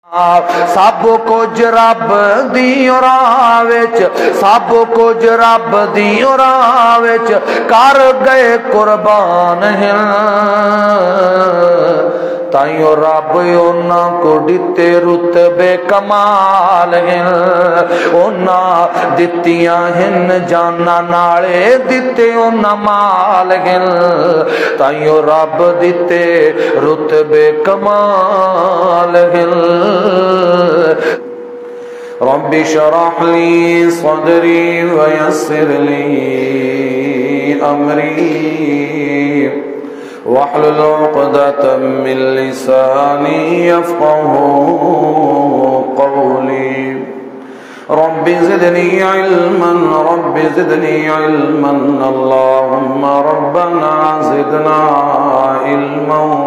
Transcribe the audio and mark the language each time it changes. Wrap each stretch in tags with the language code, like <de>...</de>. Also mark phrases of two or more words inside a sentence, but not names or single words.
<pa>سب کچھ رب دی راہ وچ، سب کچھ رب دی راہ وچ کر گئے قربان ہیں، تائیوں رب انہاں کو دتے رتبے کمال ہیں، انہاں دتیاں ہن جانا نالے دتے انہاں مال ہیں، تائیوں رب دتے رتبے کمال ہیں۔</pa> <ar>رب اشرح لي صدري ويسر لي أمري واحلل عقدة من لساني يفقهوا قولي رب زدني علما رب زدني علما اللهم ربنا زدنا علما</ar>